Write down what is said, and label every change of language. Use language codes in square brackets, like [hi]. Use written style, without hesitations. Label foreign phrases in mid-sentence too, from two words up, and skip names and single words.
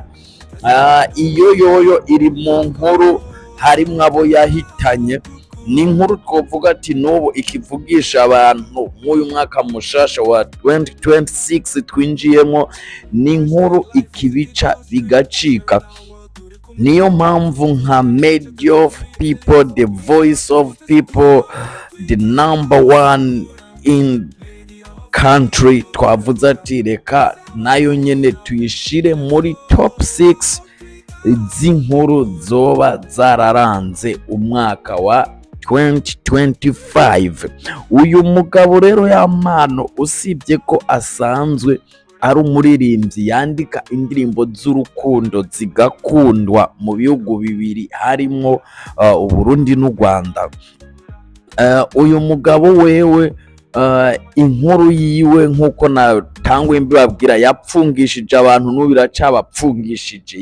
[rn] Iyo yoyo iri mu nkuru harimwo abo yahitanye. Ni inkuru twovuga ati n'ubu ikivugisha abantu nk'uyu mwaka mushasha wa 2026 twinjiyemo, ni inkuru ikibica bigacika. Niyo mpamvu nka [en] media of people, the voice of people, the number one in country, [rn] twavuze ati reka nayo nyene tuyishire muri top 6 z'inkuru zoba zararanze umwaka wa 2025. Uyu mugabo rero y'amano, usibye ko asanzwe ari umuririmbyi yandika indirimbo z'urukundo zigakundwa mu bihugu bibiri harimwo Uburundi n'u Rwanda, uyu mugabo wewe inkuru yiwe nk'uko natangwe mbibabwira yapfungishije abantu n'ubu iracabapfungishije.